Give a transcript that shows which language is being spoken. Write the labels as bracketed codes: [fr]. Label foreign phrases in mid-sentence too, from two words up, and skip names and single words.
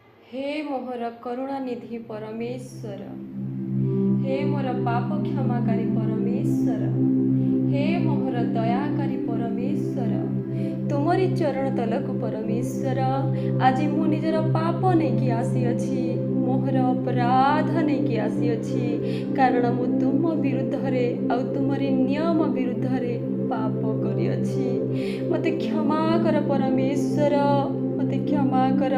[or] ହେ ମୋହର କରୁଣା ନିଧି ପରମେଶ୍ୱର, ହେ ମୋର ପାପ କ୍ଷମାକାରୀ ପରମେଶ୍ୱର, ହେ ମୋହର ଦୟାକାରୀ ପରମେଶ୍ୱର, ତୁମରି ଚରଣ ତଳକୁ ପରମେଶ୍ୱର ଆଜି ମୁଁ ନିଜର ପାପ ନେଇ କି ଆସି ଅଛି, ମୋହର ଅପରାଧ ନେଇ କି ଆସି ଅଛି, କାରଣ ମୁଁ ତୁମ ବିରୁଦ୍ଧ ରେ ଆ ତୁମରି ନିୟମ ବିରୁଦ୍ଧ ରେ ପାପ କରି ଅଛି। ମତେ କ୍ଷମା କର ପରମେଶ୍ୱର, ମତେ କ୍ଷମା କର।